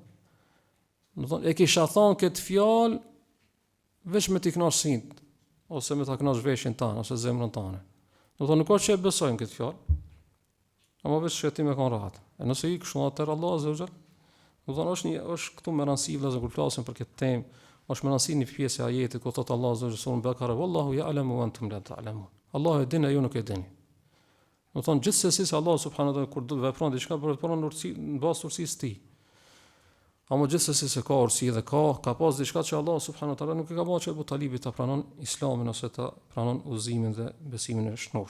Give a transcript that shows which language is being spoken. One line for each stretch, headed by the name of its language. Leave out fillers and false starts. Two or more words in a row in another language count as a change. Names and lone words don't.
Albanian: Do thonë e kisha thonë këtë fjalë veç me t'i kënaqësinë ose me ta kënaqësh veshin tanë ose zemrën tane. Do thonë nuk ka që e besojmë këtë fjalë. Ama veç që ti me kanë rahat. E nëse i kështu atëherë Allahu
Arabic: عز وجل,
Albanian: do thonë është këtu me rëndësi vëllazër kur flasim për këtë temë, është me rëndësi një pjesë e ajetit ku thotë Allahu
Arabic: عز وجل
Albanian: sura Al-Baqara
Arabic: والله يعلم وأنتم لا تعلمون.
Albanian: Allahu e din e ju nuk e dini. Do thonë gjithsesi se Allahu
Arabic: سبحانه وتعالى
Albanian: kur do të vepron diçka vepron në bazë të urësisë së tij. Ama gjithsesi se ka urësi dhe ka pas diçka që Allahu
Arabic: سبحانه وتعالى
Albanian: nuk e ka bërë që Abu Talibi ta pranon islamin ose ta pranon udhëzimin dhe besimin e shnosh.